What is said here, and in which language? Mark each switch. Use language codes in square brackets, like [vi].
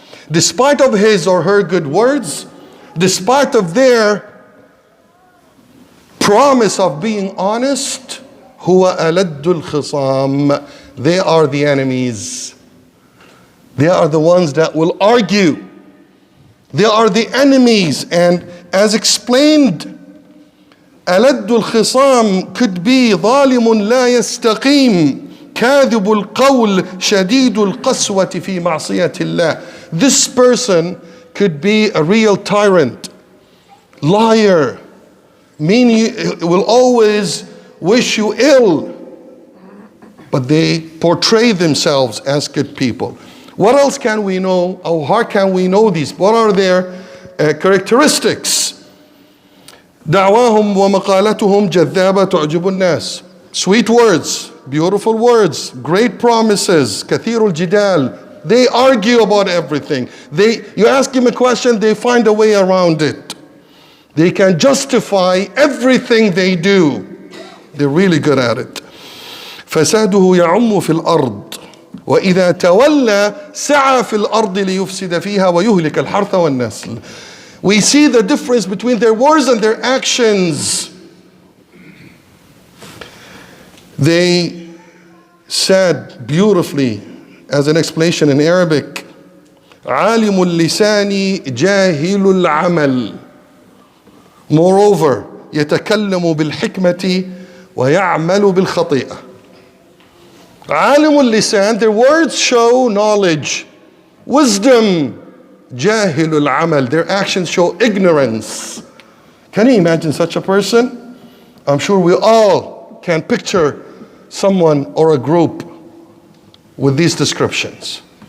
[en] Despite of his or her good words, despite of their promise of being honest, [ar] هُوَ أَلَدُّ الْخِصَامِ. [en] They are the enemies. They are the ones that will argue. They are the enemies. And as explained, [ar] ألد الخصام [en] could be [ar] ظالم لا يستقيم كاذب القول شديد القسوة في معصية الله. [en] This person could be a real tyrant, liar, meaning will always wish you ill, but they portray themselves as good people. What else can we know, or how can we know these? What are their characteristics? [ar] دعواهم ومقالتهم جذابة تعجب الناس. [en] Sweet words, beautiful words, great promises, [ar] كثير الجدال. [en] They argue about everything. You ask them a question, they find a way around it. They can justify everything they do. They're really good at it. [ar] فساده يعم في الأرض وإذا تولى سعى في الأرض ليفسد فيها ويهلك الحرث والنسل. [en] We see the difference between their words and their actions. They said beautifully, as an explanation in Arabic, [ar] عالم اللسان جاهل العمل. [en] Moreover, [ar] يتكلم بالحكمة ويعمل بالخطيئة. عالم اللسان, [en] their words show knowledge, wisdom. [ar] جاهل العمل, [en] their actions show ignorance. Can you imagine such a person? I'm sure we all can picture someone or a group with these descriptions.